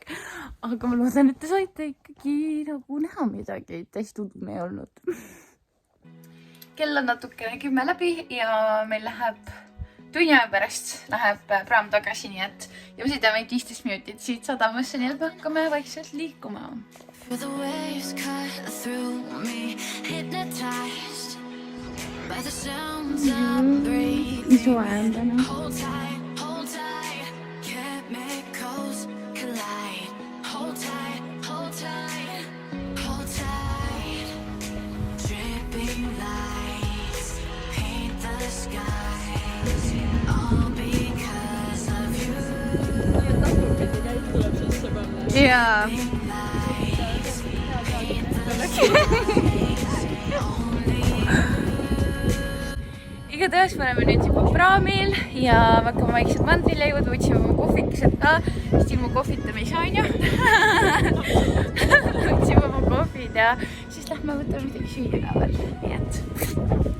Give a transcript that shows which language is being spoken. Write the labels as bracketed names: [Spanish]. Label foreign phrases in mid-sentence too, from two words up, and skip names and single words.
[Estonian] Aga ma loodan, et te saite ikkagi nagu näha midagi, täiesti udune ei olnud. Kell on natukene 10 läbi ja meil läheb tunni aja pärast läheb praam tagasi, nii et ja me sõidame 15 minutit siit sadamasse, nii et me hakkame vaikselt liikuma. [English] Feel the waves cut through me, hypnotized by the sounds I'm breathing. Hold tight, chemicals collide. Hold tight, hold tight, hold tight. Dripping lights paint the skies, all because of you. Yeah. [Estonian] igatahes me oleme nüüd juba praamil ja me hakkame vaikselt mandrile jõudma, võtsime oma kohvikesed ka, sest ilma kohvita me ei saa, onju. Võtsime oma kohvid ja siis lähme võtame midagi süüa ka veel, nii et.